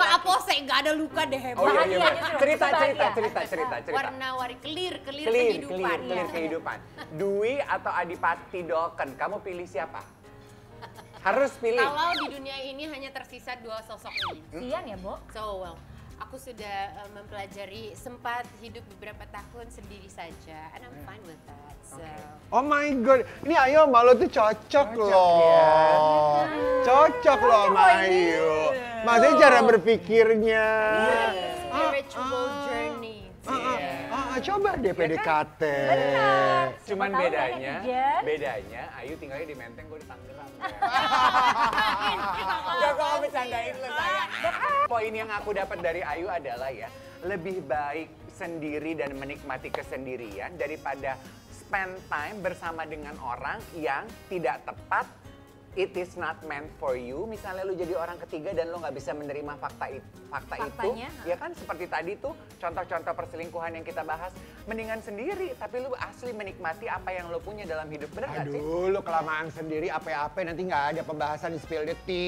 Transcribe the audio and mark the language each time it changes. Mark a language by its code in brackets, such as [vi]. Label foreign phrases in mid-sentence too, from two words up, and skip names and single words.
[id] Luka apose, nggak ada luka deh hebat. Oh iya, Bahagia iya. justru, Cerita. Warna-warni clear Clear kehidupan. kehidupan. Dwi atau Adipati Dolken, kamu pilih siapa? Harus pilih. Kalau di dunia ini hanya tersisa 2 sosok ini. Sian ya, Bo? [en] So well, [id] aku sudah mempelajari sempat hidup beberapa tahun sendiri saja, [en] and I'm fine with that. So. Oh my god, [id] ini Ayu sama lo tuh cocok loh. ya. Cocok loh sama Ayu. Maksudnya cara berpikirnya. [en] Spiritual journey. [id] Coba deh PDKT. Cuman Siapa tahu bedanya, banyak netizen. bedanya Ayu tinggalnya di Menteng, gue di Tangerang. Gak kok bercandain lo sayang. Poin yang aku dapat dari Ayu adalah ya, lebih baik sendiri dan menikmati kesendirian daripada [en] spend time [id] bersama dengan orang yang tidak tepat. [en] It is not meant for you. [id] Misalnya lu jadi orang ketiga dan lu nggak bisa menerima fakta itu, Faktanya, ya kan seperti tadi tuh contoh-contoh perselingkuhan yang kita bahas. Mendingan sendiri, tapi lu asli menikmati apa yang lu punya dalam hidup, bener nggak sih? Aduh, lu kelamaan sendiri apa-apa nanti nggak ada pembahasan di spill detik.